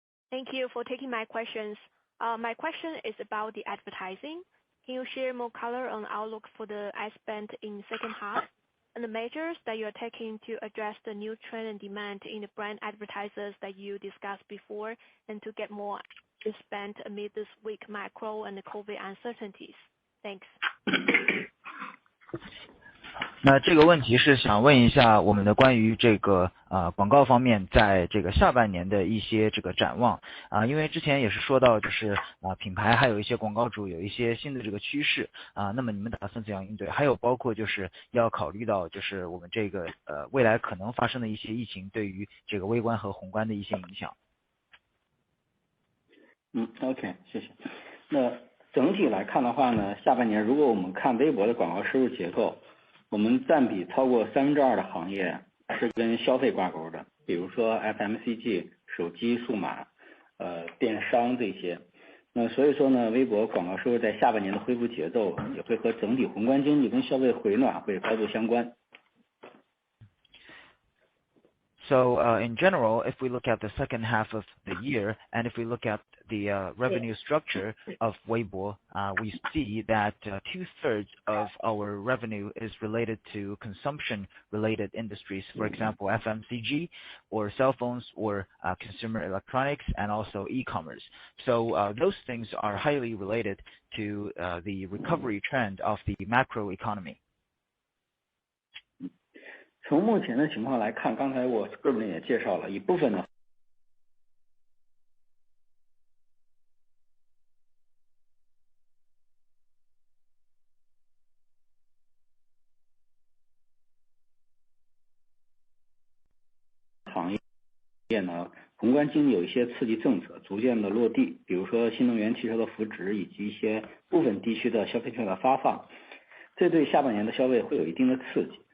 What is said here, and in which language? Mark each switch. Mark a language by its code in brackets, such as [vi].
[en] Thank you for taking my questions. My question is about the advertising. Can you share more color on outlook for the ad spend in second half? and the measures that you're taking to address the new trend and demand in the brand advertisers that you discussed before, and to get more to spend amid this weak macro and the COVID uncertainties. Thanks. [zh] 那这个问题是想问一下我们的关于这个广告方面在这个下半年的一些这个展望因为之前也是说到就是品牌还有一些广告主有一些新的这个趋势那么你们打算怎样应对？还有包括就是要考虑到就是我们这个未来可能发生的一些疫情对于这个微观和宏观的一些影响。 OK， 谢谢。那整体来看的话呢，下半年如果我们看微博的广告收入结构，我们占比超过2/3的行业是跟消费挂钩的，比如说 FMCG、手机、数码、电商这些。那所以说呢，微博广告收入在下半年的恢复节奏也会和整体宏观经济跟消费回暖会高度相关。 [en] So in general, if we look at the second half of the year, and if we look at the revenue structure of Weibo, we see that 2/3 of our revenue is related to consumption-related industries, for example, FMCG, or cell phones, or consumer electronics, and also e-commerce. So those things are highly related to the recovery trend of the macro economy. [zh] 从目前的情况来看，刚才我个人也介绍了一部分的行业呢，宏观经济有一些刺激政策逐渐的落地，比如说新能源汽车的扶植以及一些部分地区的消费券的发放，这对下半年的消费会有一定的刺激。